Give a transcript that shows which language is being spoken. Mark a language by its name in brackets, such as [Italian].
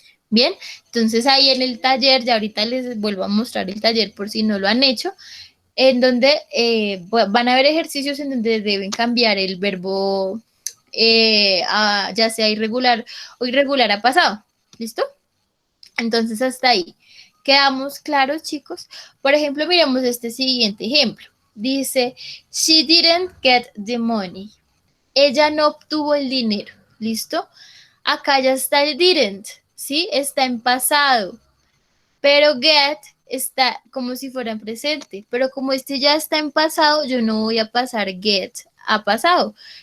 [Spanish] Bien, entonces ahí en el taller, ya ahorita les vuelvo a mostrar el taller por si no lo han hecho, en donde van a haber ejercicios en donde deben cambiar el verbo ya sea irregular o irregular a pasado. ¿Listo? Entonces hasta ahí. ¿Quedamos claros, chicos? Por ejemplo, miremos este siguiente ejemplo. [English] Dice, she didn't get the money. [Spanish] Ella no obtuvo el dinero. ¿Listo? Acá ya está el didn't, ¿sí? Está en pasado. Pero get está como si fuera en presente. Pero como este ya está en pasado, yo no voy a pasar get a pasado.